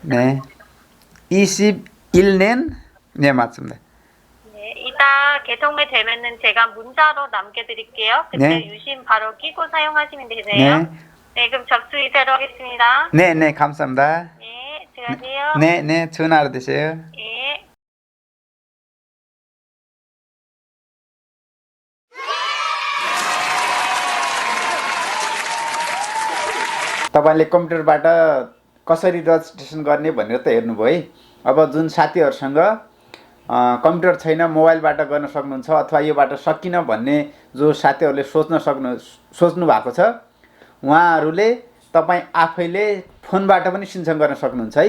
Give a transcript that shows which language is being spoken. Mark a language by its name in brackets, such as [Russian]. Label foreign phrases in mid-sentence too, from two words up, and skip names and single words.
[Korean] 네. 21년? 네, 맞습니다. 네. 이따 개통이 되면은 제가 문자로 남겨드릴게요. 그때 네. 유심 바로 끼고 사용하시면 되세요. 네. 네, 그럼 접수 이대로 하겠습니다. 네, 감사합니다. 네, 들어가세요. 네, 전화로 되세요. 네. [Nepali] तपाईँले कम्प्युटरबाट कसरी रजिस्ट्रेसन गर्ने भनेर त हेर्नुभयो है। अब जुन साथीहरूसँग कम्प्युटर छैन, मोबाइलबाट गर्न सक्नुहुन्छ अथवा योबाट सकिन भन्ने जो साथीहरूले सोच्नु भएको छ, उहाँहरूले तपाईँ आफैले फोनबाट पनि सिन्सङ गर्न सक्नुहुन्छ है।